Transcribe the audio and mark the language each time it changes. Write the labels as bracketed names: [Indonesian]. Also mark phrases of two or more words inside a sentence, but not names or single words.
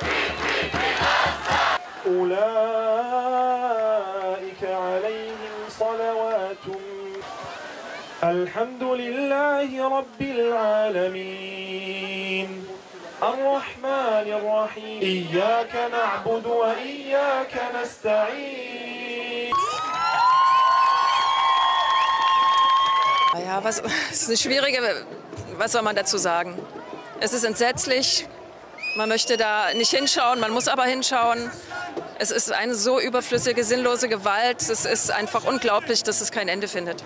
[Arabic] أولئك عليهم صلوات الحمد لله رب العالمين الرحمن الرحيم إياك نعبد وإياك نستعين. [German] Ja, es ist eine schwierige, was soll man dazu sagen? Es ist entsetzlich, man möchte da nicht hinschauen, man muss aber hinschauen. Es ist eine so überflüssige, sinnlose Gewalt, es ist einfach unglaublich, dass es kein Ende findet.